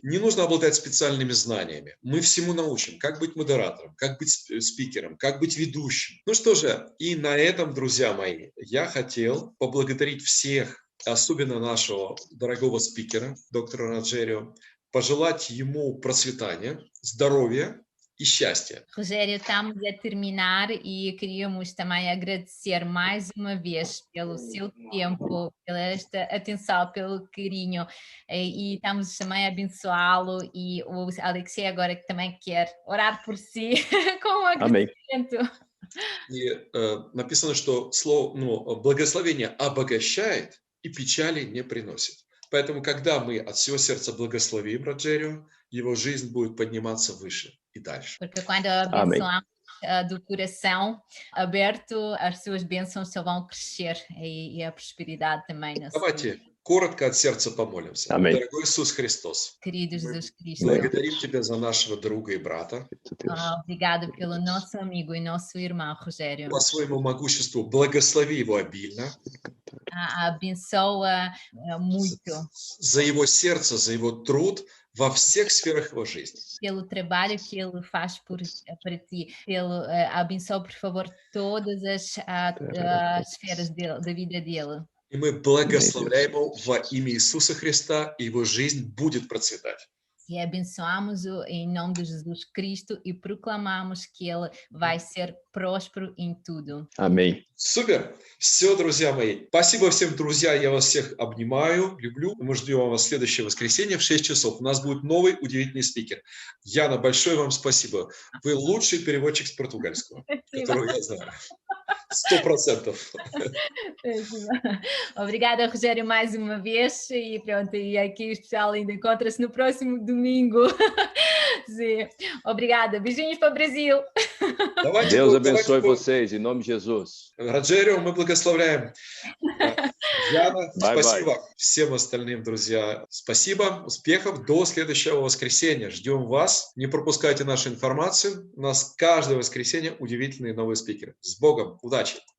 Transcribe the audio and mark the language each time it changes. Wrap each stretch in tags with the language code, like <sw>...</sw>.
<ru>Не нужно обладать специальными знаниями. Мы всему научим, как быть модератором, как быть спикером, как быть ведущим. Ну что же, и на этом, друзья мои, я хотел поблагодарить всех, особенно нашего дорогого спикера, доктора Роджерио, пожелать ему процветания, здоровья e счастья.</ru> <pt>Rogério, estamos a terminar e queríamos também agradecer mais uma vez pelo seu tempo, pela esta atenção, pelo carinho e estamos também a abençoá-lo e o Alexei agora que também quer orar por si com um agradecimento.</pt> <ru>И написано, что слово, благословение обогащает и печали не приносит. Поэтому, когда мы от всего сердца благословим Роджерио, его жизнь будет подниматься выше и дальше.</ru> <pt>Porque quando abençoamos do coração aberto, as suas bênçãos só vão crescer e a prosperidade também.</pt> <ru>Давайте коротко от сердца помолимся. Дорогой Иисус Христос,</ru> <pt>Querido Jesus Cristo,</pt> <ru>благодарим Тебя за нашего друга и брата.</ru> <pt>Obrigado pelo nosso amigo e nosso irmão Rogério.</pt> <ru>По своему могуществу благослови его обильно.</ru> <pt>Abençoa muito.</pt> <ru>За его сердце, за его труд во всех сферах его жизни.</ru> <pt>Pelo trabalho que ele faz para ti, abençoa, por favor, todas as esferas da vida dele.</pt> <ru>И мы благословляем его во имя Иисуса Христа, и его жизнь будет процветать.</ru> <pt>E abençoamos em nome de Jesus Cristo e proclamamos que ele vai ser próspero em tudo. Amém.</pt> <ru>Супер! Все, друзья мои. Спасибо всем, друзья. Я вас всех обнимаю, люблю. Мы ждем вас в следующее воскресенье в 6 часов. У нас будет новый удивительный спикер. Яна, большое вам спасибо. Вы лучший переводчик с португальского, которого я знаю. 100%.</ru> <pt>Obrigada, Rogério, mais uma vez. E pronto, e aqui o especial ainda encontra-se no próximo domingo. Sim. Obrigada. Beijinhos para o Brasil. Deus abençoe vocês, em nome de Jesus.</pt> <ru>Роджерио, мы благословляем. Яна,</ru> <en>Bye,</en> <ru>спасибо.</ru> <en>bye.</en> <ru>Всем остальным, друзья, спасибо. Успехов. До следующего воскресенья. Ждем вас. Не пропускайте нашу информацию. У нас каждое воскресенье удивительные новые спикеры. С Богом. Удачи.</ru>